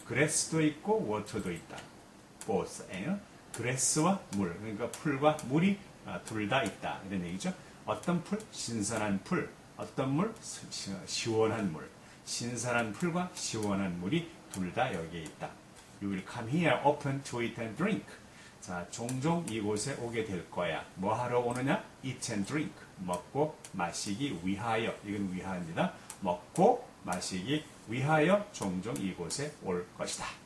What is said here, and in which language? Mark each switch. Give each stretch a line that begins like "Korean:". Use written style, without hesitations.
Korean: grass도 있고 water도 있다. both. grass와 물. 그러니까 풀과 물이 둘 다 있다. 이런 얘기죠. 어떤 풀? 신선한 풀. 어떤 물? 시원한 물. 신선한 풀과 시원한 물이 둘 다 여기에 있다.
English: You will come here often to eat and drink.
Korean: 자, 종종 이곳에 오게 될 거야. 뭐 하러 오느냐?
English: Eat and drink.
Korean: 먹고 마시기 위하여. 이건 위하입니다. 먹고 마시기 위하여 종종 이곳에 올 것이다.